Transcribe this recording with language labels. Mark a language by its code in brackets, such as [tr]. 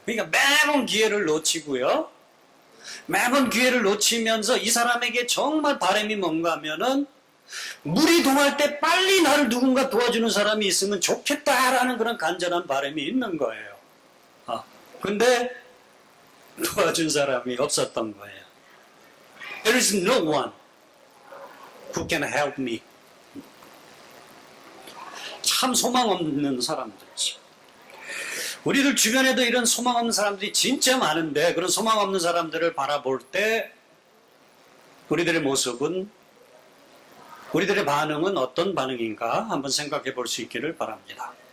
[ko] 그러니까 매번 기회를 놓치고요. 매번 기회를 놓치면서 이 사람에게 정말 바람이 뭔가 하면은 물이 동할 때 빨리 나를 누군가 도와주는 사람이 있으면 좋겠다라는 그런 간절한 바람이 있는 거예요. 근데 도와준 사람이 없었던 거예요. [en] There is no one who can help me. [ko] 참 소망 없는 사람들이죠. 우리들 주변에도 이런 소망 없는 사람들이 진짜 많은데 그런 소망 없는 사람들을 바라볼 때 우리들의 모습은 우리들의 반응은 어떤 반응인가 한번 생각해 볼 수 있기를 바랍니다.